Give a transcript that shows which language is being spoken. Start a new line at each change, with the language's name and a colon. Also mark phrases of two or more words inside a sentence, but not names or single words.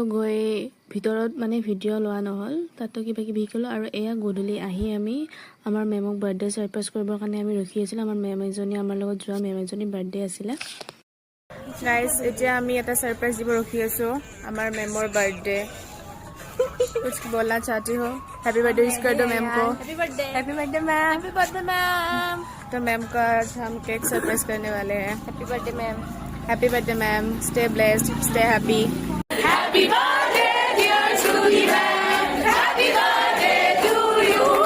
Assamese: গৈ ভিতৰত মানে ভিডিঅ' লোৱা নহ'ল তাতো কিবা কিবি শিকিলোঁ আৰু এয়া গধূলি আহি আমি আমাৰ মেমক
English: birthday surprise
Assamese: কৰিবৰ কাৰণে আমি ৰখি আছিলোঁ আমাৰ মেম এজনী আমাৰ লগত যোৱা মেম এজনী বাৰ্থডে আছিলে গাইজ এতিয়া আমি এটা ছাৰপ্ৰাইজ দিব ৰখি আছোঁ আমাৰ মেমৰ বাৰ্থডে
Hindi: कुछ बोलना चाहती हो
English: happy birthday
Hindi: विश कर दो मैम को
English: happy birthday ma'am
Hindi: तो मैम का हम
English: cake surprise
Hindi: करने वाले हैं
English: happy birthday ma'am stay blessed stay happy happy birthday dear Shruti ma'am happy birthday to you